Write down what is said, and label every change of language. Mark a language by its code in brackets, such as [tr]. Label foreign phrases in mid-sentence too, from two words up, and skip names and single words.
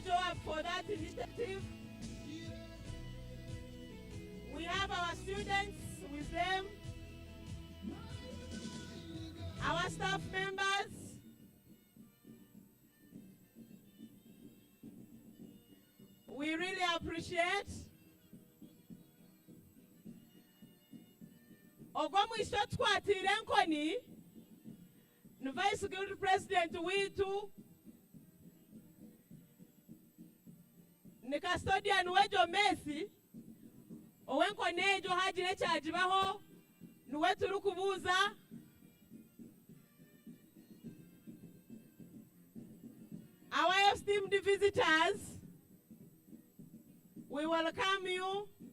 [en] Joab for that initiative. We have our students with them, our staff members, we really appreciate. [cgg] Ogomwisho tukwatire nkoni ni [en] Vice Guild President [cgg] witu ni custodian wejo Messi owenkoni ejo hajire kyagibaho niwe turi kubuuza. [en] Our esteemed visitors, we welcome you.